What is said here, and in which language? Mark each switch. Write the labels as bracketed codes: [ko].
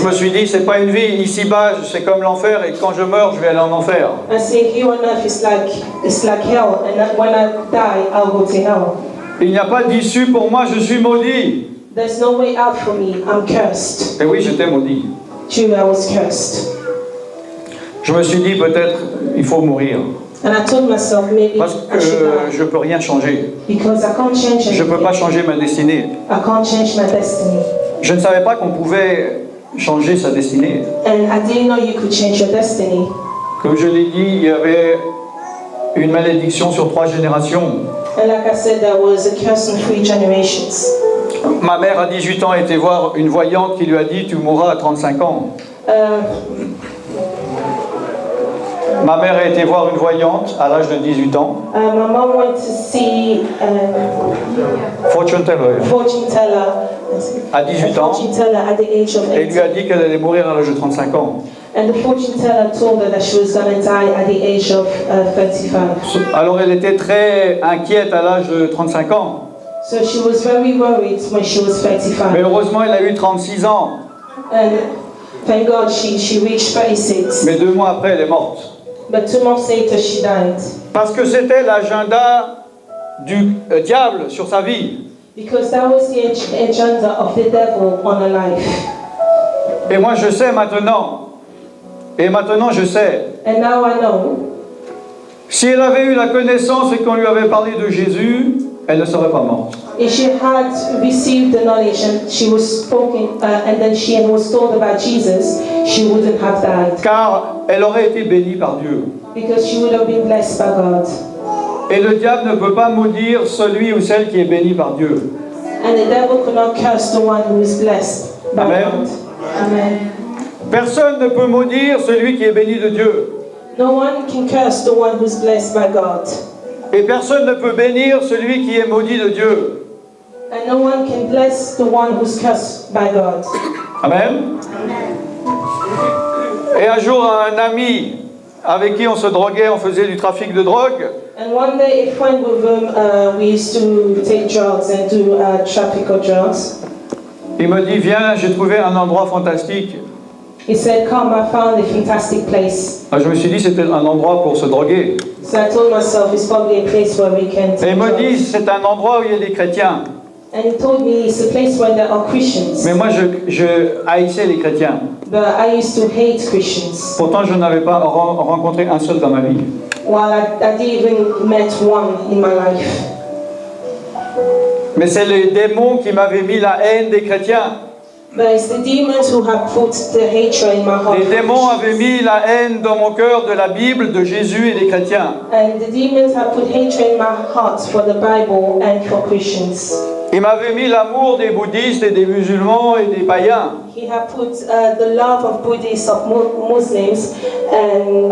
[fr] je me suis dit, c'est pas une vie, ici-bas c'est comme l'enfer et quand je meurs je vais aller en enfer. [en] I say here on earth it's like hell, and that when I die, I'll go to hell. [fr] Il n'y a pas d'issue pour moi, je suis maudit. [en] There's no way out for me. I'm cursed. [fr] Et oui, j'étais maudit. [en] True, I was cursed. [fr] Je me suis dit, peut-être, il faut mourir. [en] And I told myself maybe [fr] Parce [en] I should [fr] que [en] die. [fr] je ne peux rien changer. [en] Because I can't change [fr] Je ne peux [en] anything. [fr] pas changer ma destinée. [en] I can't change my destiny. [fr] Je ne savais pas qu'on pouvait changer sa destinée. [en] And I didn't know you could change your destiny. [fr] Comme je l'ai dit, il y avait une malédiction sur 3 générations. [en] And like I said, there was a curse in 3 generations. [fr] Ma mère, à 18 ans, a été voir une voyante qui lui a dit « Tu mourras à 35 ans ». Ma mère a été voir une voyante à l'âge de 18 ans. [en] My mom went to see Fortune teller. fortune teller. [fr] À 18 ans. [en] Fortune teller at the age of [fr] Et il lui [en] 18. [fr] a dit qu'elle allait mourir à l'âge de 35 ans. [en] And the fortune teller told her that she was going to die at the age of 35. [fr] Alors elle était très inquiète à l'âge de 35 ans. [en] So she was very worried when she was 35. [fr] Mais heureusement, elle a eu 36 ans. [en] And thank God she reached 36. [fr] Mais 2 mois après, elle est morte. [en] But 2 months later she died. [fr] Parce que c'était l'agenda du diable sur sa vie. [en] Because that was the agenda of the devil on her life. [fr] Et moi, je sais maintenant. Et maintenant, je sais. [en] And now I know. [fr] Si elle avait eu la connaissance et qu'on lui avait parlé de Jésus, elle ne serait pas morte. [en] If she had received the knowledge and she was spoken, and then she was told about Jesus, she wouldn't have died. [fr] Car elle aurait été bénie par Dieu. [en] Because she would have been blessed by God. [fr] Et le diable ne peut pas maudire celui ou celle qui est béni par Dieu. [en] And the devil could not curse the one who is blessed by [fr] Amen. [en] God. Amen. [fr] Personne ne peut maudire celui qui est béni de Dieu. [en] No one can curse the one who is blessed by God. [fr] Et personne ne peut bénir celui qui est maudit de Dieu. [en] And no one can bless the one who's cursed by God. [fr] Amen. Et un jour, un ami avec qui on se droguait, on faisait du trafic de drogue, [en] And one day, a friend with whom we used to take drugs and do traffic of drugs, [fr] il me dit, viens, j'ai trouvé un endroit fantastique. [en] he said, "Come, I found a fantastic place." [fr] Je me suis dit, c'était un endroit pour se droguer. [en] So I told myself, it's probably a place where we can [fr] Et [en] take [fr] il me dit, [en] drugs. [fr] c'est un endroit où il y a des chrétiens. [en] And he told me it's a place where there are Christians. [fr] Mais moi, je haïssais les chrétiens. [en] But I used to hate Christians. [fr] Pourtant, je n'avais pas rencontré un seul dans ma vie. [en] While I didn't even met one in my life. [fr] Mais c'est les démons qui m'avaient mis la haine des chrétiens. [en] But it's the demons who have put the hatred in my heart. [fr] Les [en] for [fr] démons [en] Christians. [fr] avaient mis la haine dans mon cœur de la Bible, de Jésus et des chrétiens. [en] And the demons have put hatred in my heart for the Bible and for Christians. [fr] Ils m'avaient mis l'amour des bouddhistes et des musulmans et des païens, [en] He had put the love of Buddhists, of Muslims, and